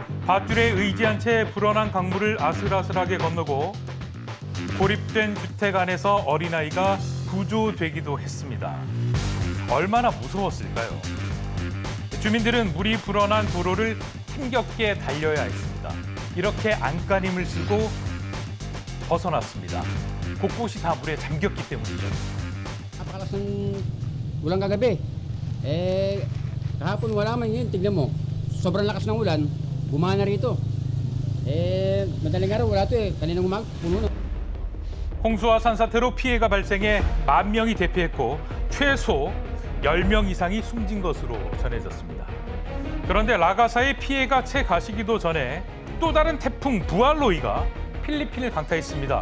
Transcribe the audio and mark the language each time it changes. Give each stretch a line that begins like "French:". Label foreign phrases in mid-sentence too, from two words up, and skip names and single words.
Korean: 밧줄에 의지한 채 불어난 강물을 아슬아슬하게 건너고 고립된 주택 안에서 어린아이가 구조되기도 했습니다. 얼마나 무서웠을까요? 주민들은 물이 불어난 도로를 힘겹게 달려야 했습니다. 이렇게 안간힘을 쓰고 벗어났습니다. 곳곳이 다 물에 잠겼기 때문이죠.
Filipino: Napakalas ng ulan kagabi. Kahapon wala man yun. Tignan mo, sobrang lakas ng ulan, bumana rito. Madaling araw wala to Kaninang umaga, puno na.
Korean: 홍수와 산사태로 피해가 발생해 10,000명이 대피했고 최소 10명 이상이 숨진 것으로 전해졌습니다. 그런데 라가사의 피해가 채 가시기도 전에 또 다른 태풍 부알로이가 필리핀을 강타했습니다.